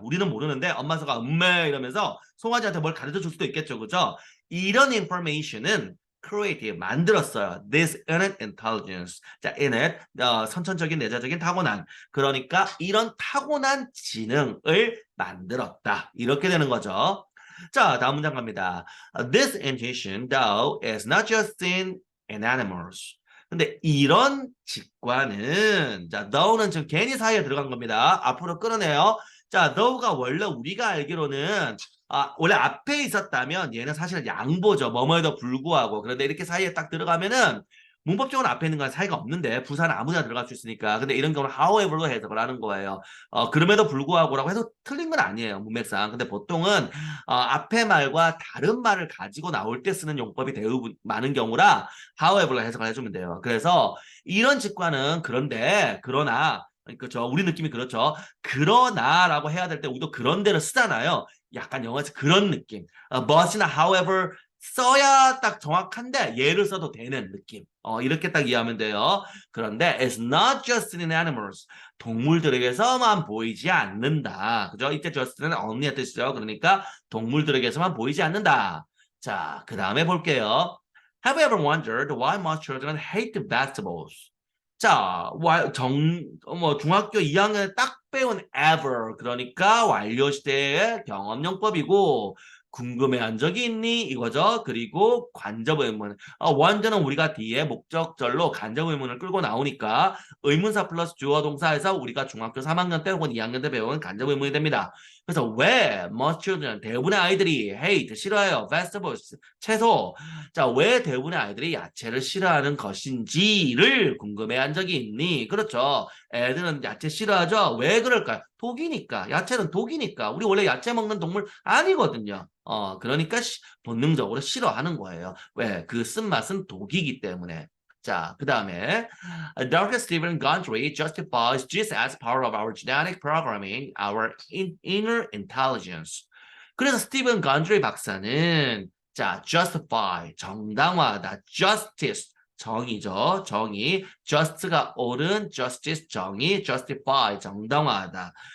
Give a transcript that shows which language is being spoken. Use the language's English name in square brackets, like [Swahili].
[Korean] 우리는 모르는데 엄마 소가 음메 이러면서 송아지한테 뭘 가르쳐 줄 수도 있겠죠, 그죠? 이런 information은 creative 만들었어요. [English] This innate intelligence. [Korean] 자, innate 선천적인 내재적인 타고난. 그러니까 이런 타고난 지능을 만들었다. 이렇게 되는 거죠. 자, 다음 문장 갑니다. [English] This intuition, though, is not just seen in animals. [Korean] 근데 이런 직관은 자, though는 지금 괜히 사이에 들어간 겁니다. 앞으로 끌어내요. 자, though가 원래 우리가 알기로는 원래 앞에 있었다면 얘는 사실 양보죠. 뭐뭐에도 불구하고. 그런데 이렇게 사이에 딱 들어가면은 문법적으로 앞에 있는 건 사이가 없는데 부사는 아무데나 들어갈 수 있으니까. 근데 이런 경우는 however로 해석을 하는 거예요. 그럼에도 불구하고라고 해서 틀린 건 아니에요. 문맥상. 근데 보통은 앞에 말과 다른 말을 가지고 나올 때 쓰는 용법이 대부분 많은 경우라 however로 해석을 해주면 돼요. 그래서 이런 직관은 그런데 그러나 그렇죠. 우리 느낌이 그렇죠. 그러나라고 해야 될 때 우리도 그런데를 쓰잖아요. 약간 영어에서 그런 느낌. but이나 however 써야 딱 정확한데 얘를 써도 되는 느낌. 이렇게 딱 이해하면 돼요. 그런데 [English] it's not just in animals. [Korean] 동물들에게서만 보이지 않는다. 그죠? 이때 just는 only의 뜻이죠. 그러니까 동물들에게서만 보이지 않는다. 자, 그 다음에 볼게요. [English] Have you ever wondered why most children hate vegetables? [Korean] 자, 중학교 2학년에 딱 배운 ever, 그러니까 완료시대의 경험용법이고, 궁금해한 적이 있니? 이거죠. 그리고 간접의문. 원전은 우리가 뒤에 목적절로 간접의문을 끌고 나오니까 의문사 플러스 주어 동사에서 우리가 중학교 3학년 때 혹은 2학년 때 배운 간접의문이 됩니다. 그래서 왜 [English] most children, [Korean] 대부분의 아이들이 hate, 싫어해요. vegetables, 채소. 자, 왜 대부분의 아이들이 야채를 싫어하는 것인지를 궁금해한 적이 있니? 그렇죠. 애들은 야채 싫어하죠. 왜 그럴까요? 독이니까. 야채는 독이니까. 우리 원래 야채 먹는 동물 아니거든요. 그러니까 본능적으로 싫어하는 거예요. 왜? 그 쓴맛은 독이기 때문에. 자, 그 다음에 Dr. [English] Stephen Gundry justifies this as part of our genetic programming, our inner intelligence. [Korean] 그래서 스티븐 건드리 박사는 자, justify, 정당화하다, justice, 정의죠. 정의. just가 옳은, justice, 정의, justify, 정당화하다.